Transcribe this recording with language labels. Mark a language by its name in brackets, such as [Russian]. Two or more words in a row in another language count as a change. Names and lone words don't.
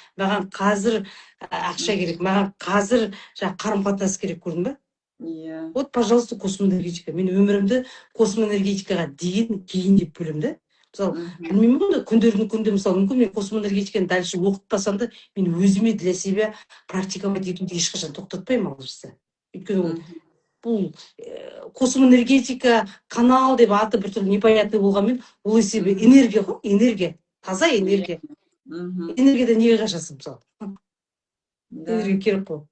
[Kazakh] Маған қазір ақша керек. Маған қазір қарым-қатынас керек, көрдің бе? [Russian] Вот, пожалуйста, [Kazakh] космоэнергетика. Мен өмірімді космоэнергетикаға кейін деп бөлемін да. Мысалы, білмеймін ғой, күндердің мысалы, мүмкін мен космоэнергетиканы дальше оқытпасам да, мен өзіме [Russian] для себя практиковать [Kazakh] етуді ешқашан тоқтатпаймын, алғашқысы. Өйткені бұл космоэнергетика, канал деп аты біртүрлі непонятный болғанмен, ол есебі энергия ғой, энергия, таза энергия. Энергияда неге қашасың, мысалы? Энергия керек қой.